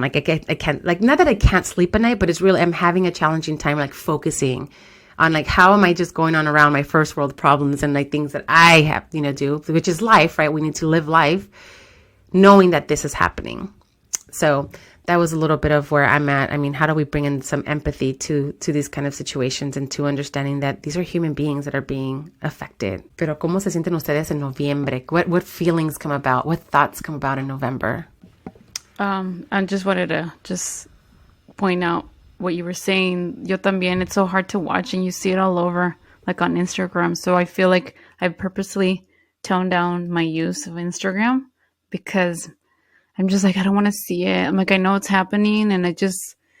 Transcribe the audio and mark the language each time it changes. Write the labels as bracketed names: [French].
[English] Like I can't, like, not that I can't sleep at night, but it's really, I'm having a challenging time, like focusing on like, how am I just going on around my first world problems and like things that I have, do, which is life, right? We need to live life knowing that this is happening. So that was a little bit of where I'm at. I mean, how do we bring in some empathy to these kind of situations, and to understanding that these are human beings that are being affected? [Spanish] Pero ¿cómo se sienten ustedes en noviembre? [English] What feelings come about? What thoughts come about in November? I just wanted to just point out what you were saying. [Spanish] Yo también, [English] it's so hard to watch, and you see it all over, like on Instagram. So I feel like I've purposely toned down my use of Instagram, because I'm just like, I don't want to see it. I'm like, I know it's happening, and I just,